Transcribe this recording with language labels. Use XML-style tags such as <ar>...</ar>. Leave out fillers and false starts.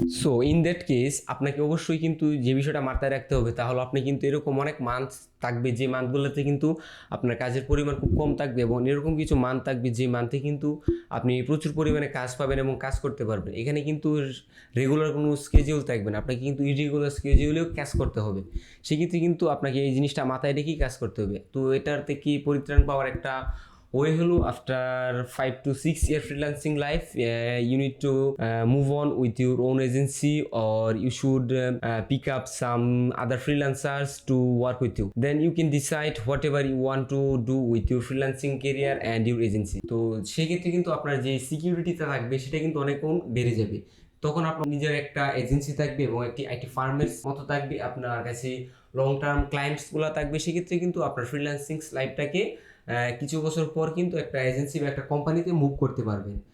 <bn>So in that case আপনাকে অবশ্যই কিন্তু যে বিষয়টা মাথায় রাখতে হবে তা হলো আপনি কিন্তু এরকম অনেক মান্থ থাকবে যে মান্থগুলোতে কিন্তু আপনার কাজের পরিমাণ খুব কম থাকবে এবং এরকম কিছু মান্থ থাকবে যে মান্থে কিন্তু আপনি প্রচুর পরিমাণে কাজ পাবেন এবং কাজ করতে পারবেন। এখানে কিন্তু রেগুলার কোনো স্কেজিউল থাকবে না, আপনাকে কিন্তু ইরেগুলার স্কেজিউলেও কাজ করতে হবে। সেক্ষেত্রে কিন্তু আপনাকে এই জিনিসটা মাথায় রেখেই কাজ করতে হবে। তো এটার থেকে পরিত্রাণ পাওয়ার একটা ওয়ে হলো after</bn> <en>5 to 6 year freelancing life, you need to move on with your own agency, or you should pick up some other freelancers to work with you. Then you can decide whatever you want to do with your freelancing career and your agency.</en> <bn>তো সেক্ষেত্রে কিন্তু আপনার যে সিকিউরিটিটা থাকবে সেটা কিন্তু অনেক গুণ বেড়ে যাবে। তখন আপনার নিজের একটা এজেন্সি থাকবে এবং একটি আইটি ফার্মের মতো থাকবে, আপনার কাছে লং টার্ম ক্লায়েন্টসগুলো থাকবে। সেক্ষেত্রে কিন্তু আপনার ফ্রিল্যান্সিং লাইফটাকে কিছু বছর পর কিন্তু একটা এজেন্সি বা একটা কোম্পানিতে মুভ করতে পারবেন।</bn>